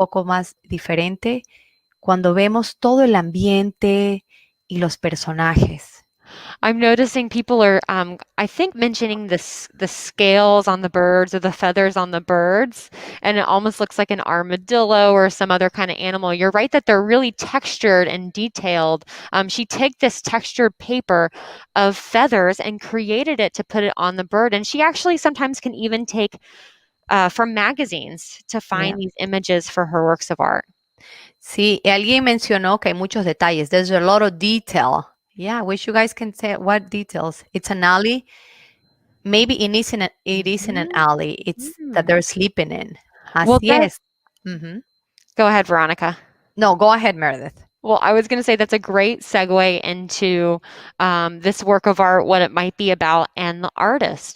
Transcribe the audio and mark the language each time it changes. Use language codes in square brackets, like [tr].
[es] un poco más diferente cuando vemos todo el ambiente y los personajes. [en] I'm noticing people are, I think, mentioning the scales on the birds or the feathers on the birds, and it almost looks like an armadillo or some other kind of animal. You're right that they're really textured and detailed. She took this textured paper of feathers and created it to put it on the bird, and she actually sometimes can even take from magazines to Yeah. find these images for her works of art. [es] Sí, alguien mencionó que hay muchos detalles. [en] There's a lot of detail. Yeah, I wish you guys can say what details. It's an alley. Maybe it isn't an alley. It's that Mhm. they're sleeping in. Well, [es] Así [en] that [es] es. Ujú. [en] Go ahead, Veronica. No, go ahead, Meredith. Well, I was going to say that's a great segue into this work of art, what it might be about, and the artist.